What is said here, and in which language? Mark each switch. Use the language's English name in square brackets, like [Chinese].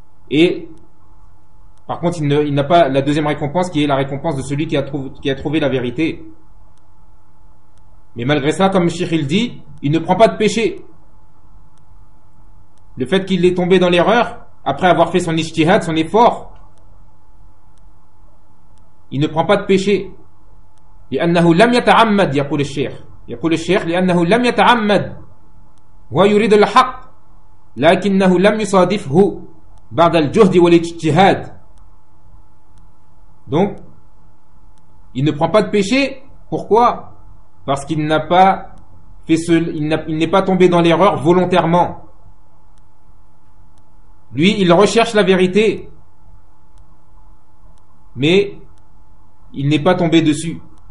[French] Et par contre, il n'a pas la deuxième récompense qui est la récompense de celui qui a trouvé la vérité. Mais malgré ça, comme Cheikh il dit, il ne prend pas de péché. Le fait qu'il est tombé dans l'erreur, après avoir fait son ijtihad, son effort, il ne prend pas de péché. [Arabic] لأنه لم يتعمد يقول الشيخ يقول الشيخ لأنه لم يتعمد ويريد الحق لكنه لم يصادفه بعد الجهد والاجتهاد. [French] Donc il ne prend pas de péché, pourquoi? Parce qu'il n'a pas fait il n'est pas tombé dans l'erreur volontairement. Lui, il recherche la vérité, mais il n'est pas tombé dessus.